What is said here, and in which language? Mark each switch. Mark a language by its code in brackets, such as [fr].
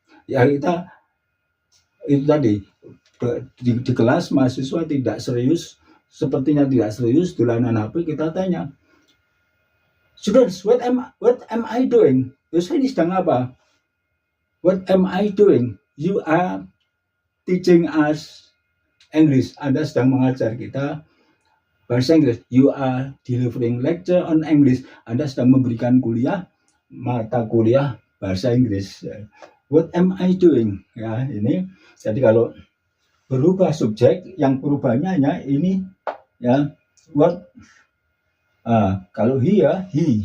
[id] Ya, kita itu tadi di kelas mahasiswa tidak serius, sepertinya tidak serius, dolanan HP, kita tanya, [en] students, what am I doing? [id] Terus saya ini sedang apa? [en] What am I doing? You are teaching us English. [id] Anda sedang mengajar kita bahasa Inggris. [en] You are delivering lecture on English. [id] Anda sedang memberikan kuliah, mata kuliah bahasa Inggris. [en] What am I doing? [id] Ya, ini. Jadi kalau berubah subjek, yang perubahannya hanya ini, ya. What? Kalau he ya, he.